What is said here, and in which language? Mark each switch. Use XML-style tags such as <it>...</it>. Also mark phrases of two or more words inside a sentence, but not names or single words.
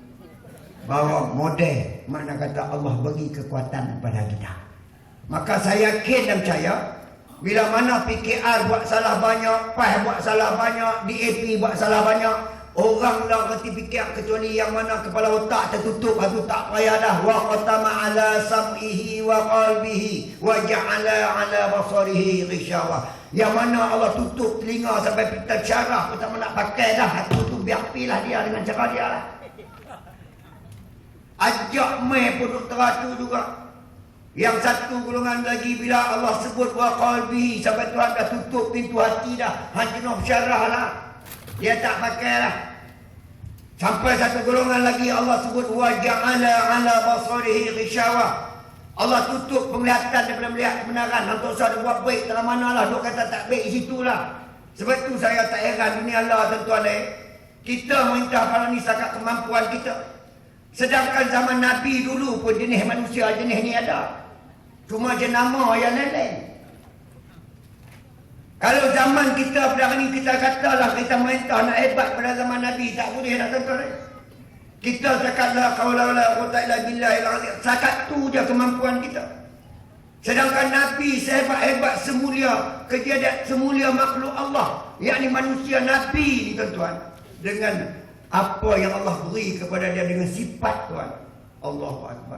<ms>Bahawa model, makna kata Allah bagi kekuatan kepada kita. Maka saya yakin dan percaya, bila mana PKR buat salah banyak, PAS buat salah banyak, DAP buat salah banyak, orang dah reti fikir kecuali yang mana kepala otak tertutup, itu tak payah dah.</ms> <ar>وختم على سمعه وقلبه وجعل على بصره غشاوة.</ar> <ms>Yang mana Allah tutup telinga sampai pita syaraf, tak nak pakai dah. Itu tu biar pilah dia dengan cara dia lah. Ajak mai pun teratur juga. Yang satu golongan lagi bila Allah sebut</ms> <ar>وقلبه</ar> <ms>sampai Tuhan dah tutup pintu hati dah, hanjenuh syarah lah, dia tak pakai lah. Sampai satu golongan lagi Allah sebut</ms> <ar>وجعل على بصره غشاوة.</ar> <ms>Allah tutup penglihatan daripada melihat kebenaran. Untuk saya buat baik dalam mana lah, duk kata tak baik di situ lah. Sebab tu saya tak heran dunia Allah tuan-tuan kita minta kalau ni setakat kemampuan kita. Sedangkan zaman Nabi dulu pun jenis manusia jenis ni ada. Cuma jenama yang lain. Kalau zaman kita pada hari ni kita katalah kita mentah nak hebat pada zaman Nabi, tak boleh nak tuan-tuan. Kita cakaplah</ms> <ar>قول لا قوة إلا بالله,</ar> <ms>setakat tu je kemampuan kita. Sedangkan Nabi sehebat-hebat semulia kejadian semulia makhluk Allah, yakni manusia Nabi ni tuan-tuan, dengan apa yang Allah beri kepada dia dengan sifat Tuhan.</ms> <ar>الله أكبر.</ar>